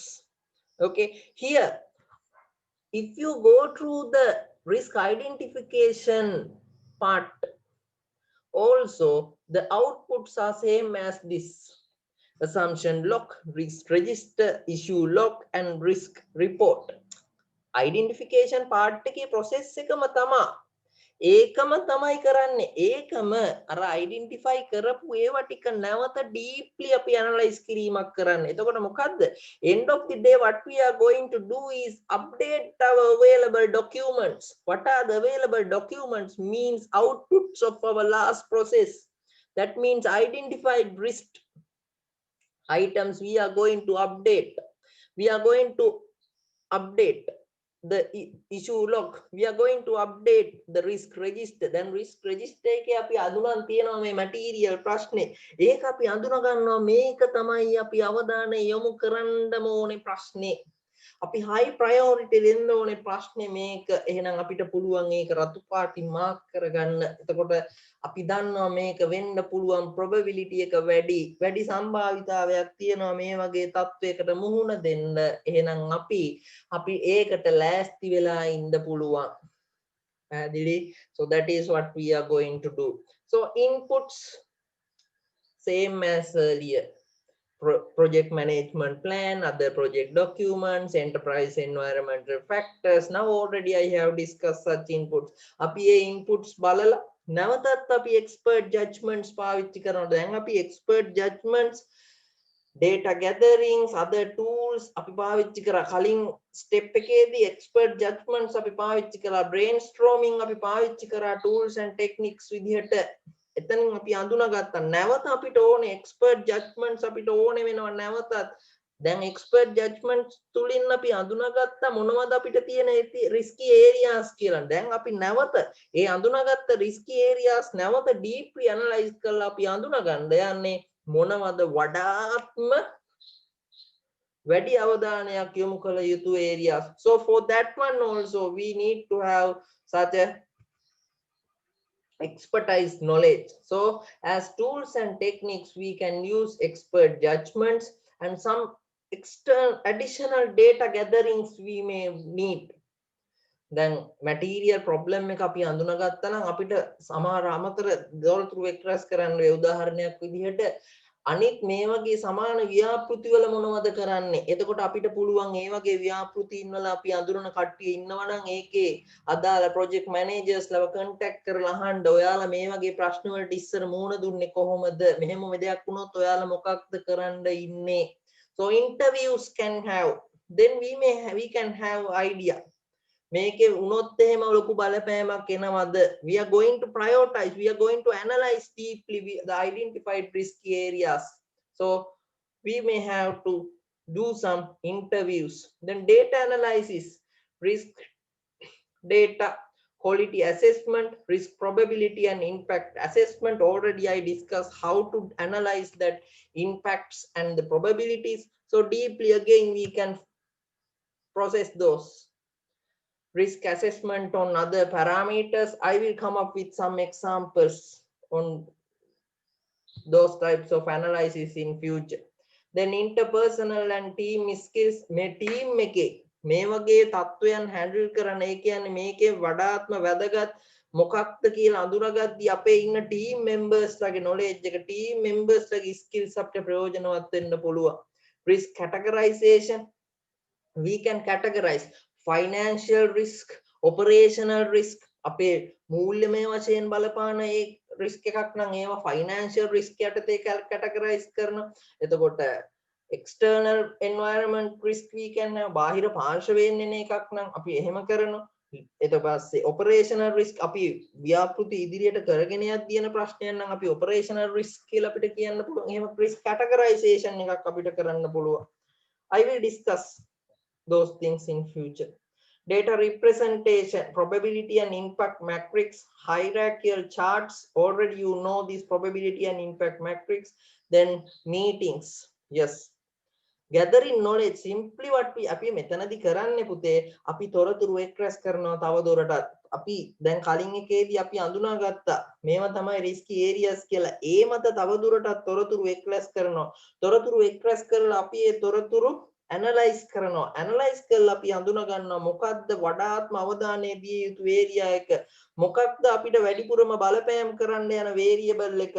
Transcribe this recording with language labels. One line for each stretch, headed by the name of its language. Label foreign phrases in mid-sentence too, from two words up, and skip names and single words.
English: Okay, here if you go through the risk identification part, also the outputs are same as this: assumption log, risk register, issue log and risk report. Identification part
Sinhala: එකේ process එකම තමයි. ඒකම තමයි කරන්නේ. ඒකම අර identify කරපු ඒවා ටික නැවත deeply අපි analyze කිරීමක් කරන්න. එතකොට මොකද්ද?
English: End of the day what we are going to do is update our available documents. What are the available documents? Means outputs of our last process. That means identified risk items we are going to update. We are going to update the issue log. We are going to update the risk register.
Sinhala: Then
English: risk register
Sinhala: එකේ අපි අඳුනන් තියනවා මේ material ප්‍රශ්නේ. ඒක අපි අඳුන ගන්නවා මේක තමයි අපි අවධානය යොමු කරන්නම ඕනේ ප්‍රශ්නේ. අපි
English: high priority
Sinhala: දෙන්න ඕනේ ප්‍රශ්නේ මේක. එහෙනම් අපිට පුළුවන් ඒක රතු පාටින් මාක් කරගන්න. එතකොට අපි දන්නවා මේක වෙන්න පුළුවන් probability එක වැඩි සම්භාවිතාවයක් තියෙනවා මේ වගේ තත්වයකට මුහුණ දෙන්න. එහෙනම් අපි ඒකට ලෑස්ති වෙලා ඉන්න පුළුවන්.
English: So that is what we are going to do. So inputs, same as earlier. Project management plan, other project documents, enterprise environmental factors. Now already I have discussed such inputs.
Sinhala: අපි ඒ inputs බලලා නැවතත් අපි
English: expert judgments
Sinhala: පාවිච්චි කරනවා. දැන් අපි
English: expert judgments, data gatherings, other tools
Sinhala: අපි පාවිච්චි කරා. කලින් step එකේදී
English: expert judgments
Sinhala: අපි පාවිච්චි කරා. brainstorming අපි පාවිච්චි කරා
English: tools and techniques
Sinhala: විදිහට. එතනින් අපි අඳුනගත්තා නැවත අපිට ඕනේ
English: expert judgments
Sinhala: අපිට ඕනේ වෙනවා නැවතත්. දැන්
English: expert judgments
Sinhala: තුලින් අපි අඳුනගත්තා මොනවද අපිට තියෙන
English: risky areas
Sinhala: කියලා. දැන් අපි නැවත ඒ අඳුනගත්ත
English: risky areas
Sinhala: නැවත
English: deeply analyze
Sinhala: කරලා අපි අඳුනගන්න යන්නේ මොනවද වඩාත්ම වැඩි අවධානයක් යොමු කළ යුතු areas.
English: So for that one also we need to have such a expertise knowledge. So as tools and techniques we can use expert judgments and some external additional data gatherings we may need.
Sinhala: Then
English: material problem
Sinhala: එක අපි අඳුනගත්තා නම් අපිට සමහර අමතර දොරටු එක්ස්ප්‍රෙස් කරන්න වේ. උදාහරණයක් විදිහට අනිත් මේ වගේ සමාන ව්‍යාපෘති වල මොනවද කරන්නේ? එතකොට අපිට පුළුවන් ඒ වගේ ව්‍යාපෘතීන් වල අපි අඳුරන කට්ටිය ඉන්නවා නම් ඒකේ අදාළ
English: project managers
Sinhala: ලව contact කරලා අහන්න ඔයාලා මේ වගේ ප්‍රශ්න වලට ඉස්සර මුහුණ දුන්නේ කොහොමද? මෙහෙම දෙයක් වුණොත් ඔයාලා මොකක්ද කරන්න ඉන්නේ?
English: So interviews can have, then we can have idea.
Sinhala: මේකේ වුණොත් එහෙම ලොකු බලපෑමක් එනවද?
English: We are going to prioritize, we are going to analyze deeply the identified risky areas. So we may have to do some interviews. Then data analysis, risk data quality assessment, risk probability and impact assessment. Already I discussed how to analyze that impacts and the probabilities. So deeply again we can process those. Risk assessment on other parameters. I will come up with some examples on those types of analysis in future. Then interpersonal and team skills.
Sinhala: මේ team එකේ මේ වගේ තත්වයන් handle කරන ඒ කියන්නේ මේකේ වඩාත්ම වැදගත් මොකක්ද කියලා අඳුනගද්දී අපේ ඉන්න
English: team members
Sinhala: ලගේ knowledge එක,
English: team members
Sinhala: ලගේ skills අපිට ප්‍රයෝජනවත් වෙන්න පුළුවන්.
English: Risk categorization. We can categorize financial risk, operational risk.
Sinhala: අපේ මූල්‍යමය වශයෙන් බලපාන ඒ risk එකක් නම් ඒවා
English: financial risk
Sinhala: යටතේ categorize කරනවා.
English: එතකොට external environment risk we can have,
Sinhala: බාහිර පාර්ශවයෙන් එන එකක් නම් අපි එහෙම කරනවා. ඊට පස්සේ
English: operational risk
Sinhala: අපි ව්‍යාපෘති ඉදිරියට කරගෙන යද්දී යන ප්‍රශ්නයක් නම් අපි
English: operational risk
Sinhala: කියලා අපිට කියන්න පුළුවන්. එහෙම
English: risk categorization
Sinhala: එකක් අපිට කරන්න පුළුවන්.
English: I will discuss those things in future. Data representation, probability and impact matrix, hierarchical charts. Already you know this probability and impact matrix. Then meetings. Yes. Gathering knowledge. Simply what we
Sinhala: අපි මෙතනදී කරන්නේ පුතේ අපි තොරතුරු එක්ස්ප්‍රෙස් කරනවා තව දුරටත්. අපි දැන් කලින් එකේදී අපි අඳුනාගත්තා මේවා තමයි
English: risky areas
Sinhala: කියලා. ඒ මත තව දුරටත් තොරතුරු එක්ස්ප්‍රෙස් කරනවා. තොරතුරු එක්ස්ප්‍රෙස් කරලා අපි ඒ තොරතුරු analyze කරනවා. analyze කරලා අපි හඳුනා ගන්නවා මොකක්ද වඩාත්ම අවධානය දිය යුතු area එක, මොකක්ද අපිට වැඩිපුරම බලපෑම් කරන්න යන variable එක.